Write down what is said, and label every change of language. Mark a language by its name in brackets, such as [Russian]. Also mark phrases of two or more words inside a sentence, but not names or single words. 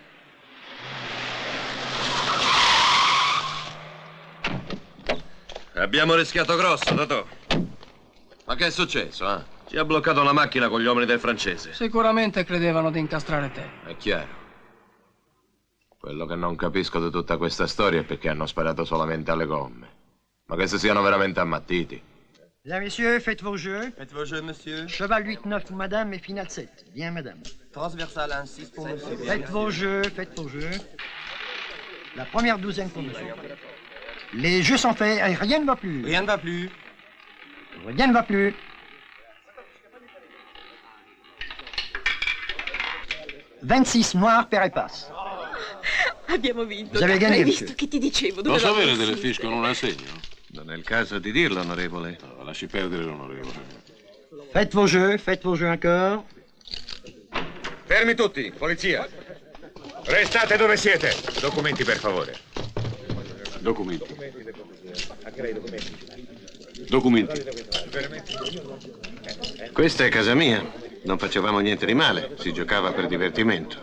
[Italian] Abbiamo rischiato grosso, Totò. Ma che è successo, eh? Ci ha bloccato la macchina con gli uomini del francese. Sicuramente credevano di incastrare te. È chiaro. Quello che non capisco di tutta questa storia è perché hanno sparato solamente alle gomme. Ma che si siano veramente ammattiti. [French] Bien, messieurs, faites vos jeux. Faites vos jeux, monsieur. Cheval 8-9 pour madame et finale 7. Bien, madame. Transversal 1-6 pour monsieur. Faites vos jeux, faites vos jeux. La première douzaine pour monsieur. Les jeux sont faits, et rien ne va plus. Rien ne va plus. Rien ne va plus. « 26 noirs, père et passe. [Italian] Abbiamo vinto. [French] Vous avez gagné, [Italian] Hai [French] monsieur. [Italian] visto che ti dicevo? Posso Dovevamo avere delle essere. fiche con un assegno? Non è il caso di dirlo, onorevole. No, lasci perdere, onorevole. [French] Faites vos jeux encore. [Italian] Fermi tutti, polizia. Restate dove siete. Documenti, per favore. Documenti. Documenti. Questa è casa mia. Non facevamo niente di male, si giocava per divertimento.